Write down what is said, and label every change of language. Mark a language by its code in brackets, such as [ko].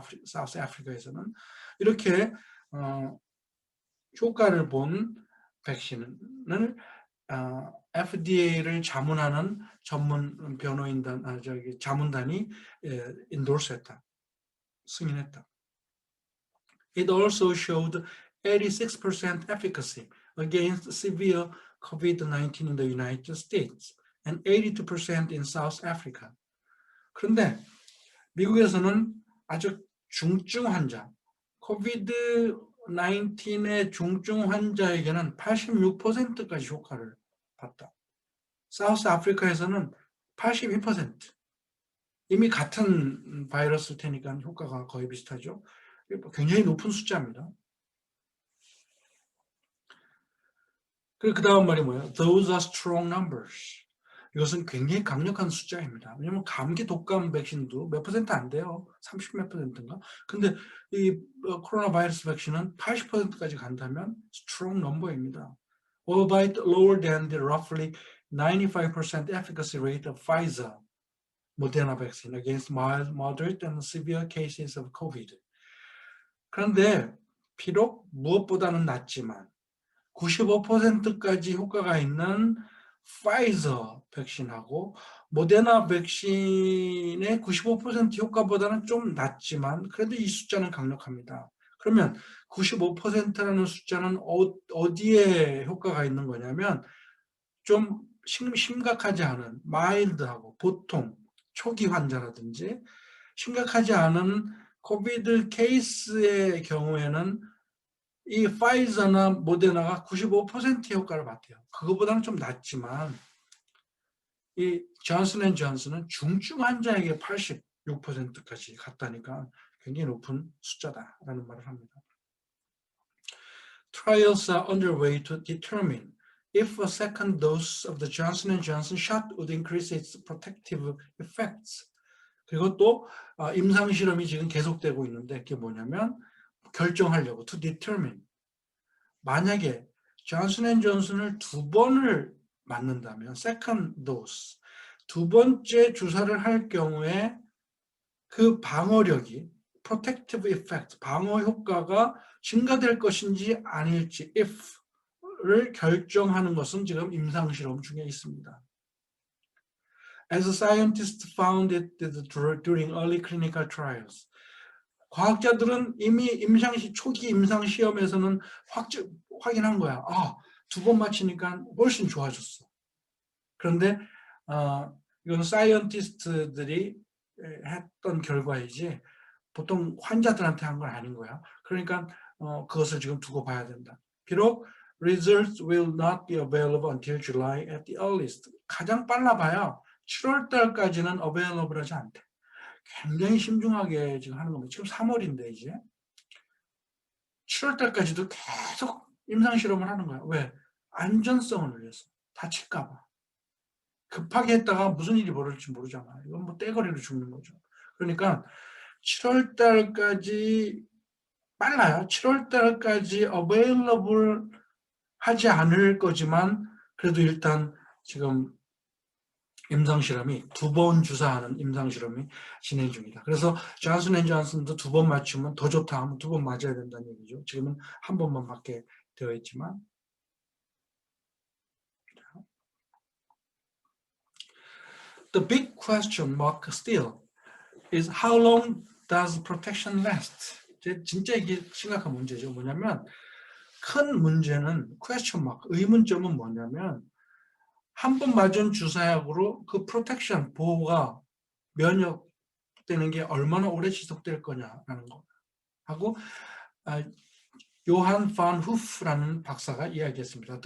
[ko] 사우스 아프리카에서는. 이렇게 효과를 본 백신을 FDA를 자문하는 전문 변호인단, 자문단이 endorse했다. 승인했다. [en] It also showed 86% efficacy against severe COVID-19 in the United States. and 82% in South Africa. [ko] 그런데 미국에서는 아주 중증 환자, COVID-19의 중증 환자에게는 86%까지 효과를 봤다. 사우스 아프리카에서는 82%. 이미 같은 바이러스일 테니까 효과가 거의 비슷하죠. 굉장히 높은 숫자입니다. 그리고 그 다음 말이 뭐예요? [en] Those are strong numbers. [ko] 이것은 굉장히 강력한 숫자입니다. 왜냐하면 감기 독감 백신도 몇 퍼센트 안 돼요. 30몇 %인가? 근데 이 코로나 바이러스 백신은 80%까지 간다면 [en] strong number [ko] 입니다. [en] Albeit lower than the roughly 95% efficacy rate of Pfizer, Moderna vaccine against mild, moderate, and severe cases of COVID. [ko] 그런데 비록 무엇보다는 낫지만 95%까지 효과가 있는 파이저 백신하고 모데나 백신의 95% 효과보다는 좀 낮지만 그래도 이 숫자는 강력합니다. 그러면 95%라는 숫자는 어디에 효과가 있는 거냐면 좀 심각하지 않은 마일드하고 보통 초기 환자라든지 심각하지 않은 코비드 케이스의 경우에는 이 파이저나 모데나가 95% 효과를 봤대요. 그거보다는 좀 낮지만 이 존슨앤존슨은 중증 환자에게 86%까지 갔다니까 굉장히 높은 숫자다라는 말을 합니다. [en] Trials are underway to determine if a second dose of the Johnson & Johnson shot would increase its protective effects. [ko] 그리고 또 임상 실험이 지금 계속되고 있는데 그게 뭐냐면 결정하려고 [en] to determine [ko] 만약에 존슨앤존슨을 2번을 맞는다면 [en] second dose [ko] 두 번째 주사를 할 경우에 그 방어력이 [en] protective effect [ko] 방어 효과가 증가될 것인지 아닐지 if를 결정하는 것은 지금 임상 실험 중에 있습니다. [en] As scientists found it during early clinical trials. [ko] 과학자들은 이미 초기 임상 시험에서는 확인한 거야. 아, 2번 맞히니까 훨씬 좋아졌어. 그런데 이건 사이언티스트들이 했던 결과이지 보통 환자들한테 한 건 아닌 거야. 그러니까 그것을 지금 두고 봐야 된다. 비록 [en] results will not be available until July at the earliest. [ko] 가장 빨라봐야 7월 달까지는 available 하지 않대. 굉장히 신중하게 지금 하는 겁니다. 지금 3월인데 이제 7월 달까지도 계속 임상 실험을 하는 거야. 왜? 안전성을 위해서. 다칠까 봐. 급하게 했다가 무슨 일이 벌어질지 모르잖아. 이건 뭐 떼거리로 죽는 거죠. 그러니까 7월 달까지 빨라요. 7월 달까지 available 하지 않을 거지만 그래도 일단 지금 임상실험이 2번 주사하는 임상실험이 진행 중이다. 그래서 존슨앤존슨도 2번 맞추면 더 좋다 하면 2번 맞아야 된다는 얘기죠. 지금은 한 번만 받게 되어 있지만 [en] The big question mark still is how long does protection last? [ko] 진짜 이게 심각한 문제죠. 뭐냐면 큰 문제는 question mark, 의문점은 뭐냐면 한 번 맞은 주사약으로 그 프로텍션, 보호가 면역되는 게 얼마나 오래 지속될 거냐라는 거 하고 요한 판 후프라는 박사가 이야기했습니다.